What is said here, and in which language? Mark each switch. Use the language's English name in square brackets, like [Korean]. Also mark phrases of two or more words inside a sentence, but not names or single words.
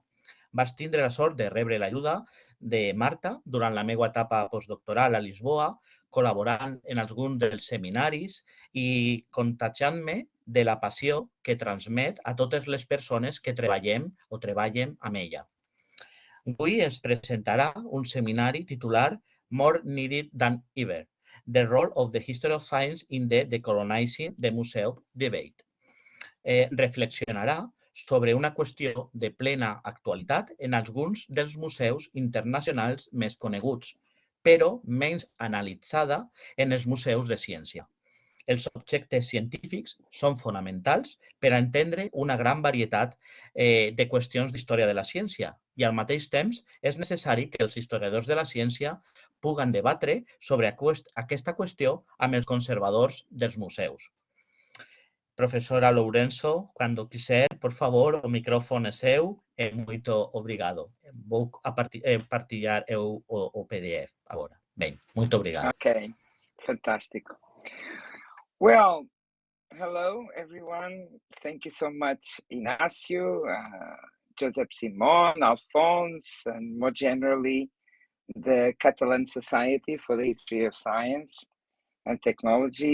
[Catalan] Vaig tindre la sort de rebre l'ajuda de Marta durant la meva etapa postdoctoral a Lisboa, col·laborant en alguns dels seminaris i contagiant-me de la passió que transmet a totes les persones que treballem amb ella. Avui es presentarà un seminari titulat More Needed Than Ever, The Role of the History of Science in the Decolonizing the Museum Debate. Reflexionarà sobre una qüestió de plena actualitat en alguns dels museus internacionals més coneguts, però menys analitzada en els museus de ciència. Els objectes científics són fonamentals per a entendre una gran varietat de qüestions d'història de la ciència i al mateix temps és necessari que els historiadors de la ciència puguen debatre sobre aquesta qüestió amb els conservadors dels museus. [Portuguese] Profesora Lourenço, cuando quiser, por favor, o micrófono é seu e muito obrigado. Vou partilhar o PDF agora. Bem, muito obrigado. [English] Okay, fantastic. Well, hello everyone. Thank you so much, Inácio, Joseph Simon, Alphonse, and more generally, the Catalan Society for the History of Science and Technology.